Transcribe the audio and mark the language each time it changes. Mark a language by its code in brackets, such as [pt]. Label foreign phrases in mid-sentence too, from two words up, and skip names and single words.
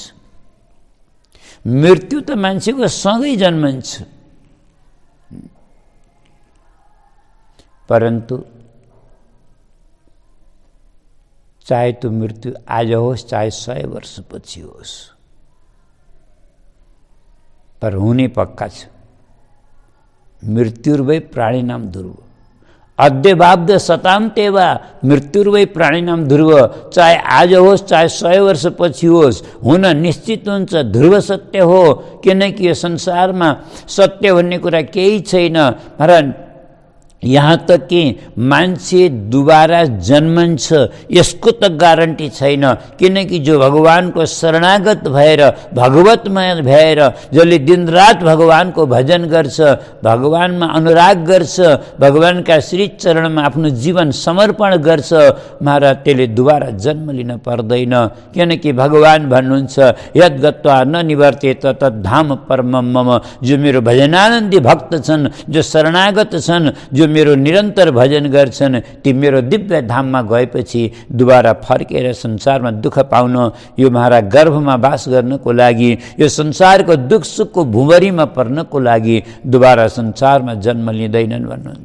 [ne] मृत्यु त मान्छेको सँगै जन्मन्छ, परन्तु चाहे त्यो मृत्यु आज होस्, चाहे 100 वर्षपछि होस्, पर हुने पक्का छ। [sa] मृत्युर्वै प्राणिनाम ध्रुव, अद्यवाब्द शतान्तेवा मृत्युर्वै प्राणिनाम ध्रुव। [ne] चाहे आज होस्, चाहे 100 वर्षपछि होस्, हुन निश्चित हुन्छ, ध्रुव सत्य हो। किनकि यो संसारमा सत्य भन्ने कुरा केही छैन। [hi] यहाँ तक कि [ne] मान्छे दुबारा जन्मन्छ यसको त ग्यारेन्टी छैन। किनकि जो भगवानको शरणागत भएर, भगवतमय भएर, जसले दिनरात भगवानको भजन गर्छ, भगवानमा अनुराग गर्छ, भगवानका श्री चरणमा आफ्नो जीवन समर्पण गर्छ, महाराज त्यसले दुबारा जन्म लिन पर्दैन। किनकि भगवान भन्नुहुन्छ, [sa] यद गत्वा न निवर्तेत तद् धाम परमं मम। [ne] जो मेरो भजनानन्दी भक्त छन्, जो शरणागत छन्, जो मेरो निरन्तर भजन गर्छन्, ती मेरो दिव्य धाममा गएपछि दुबारा फर्केर संसारमा दुःख पाउन, यो महाराज गर्भमा वास गर्नको लागि, यो संसारको दुःख सुखको भुमरीमा पर्नको लागि दुबारा संसारमा जन्म लिँदैनन् भन्नुहुन्छ।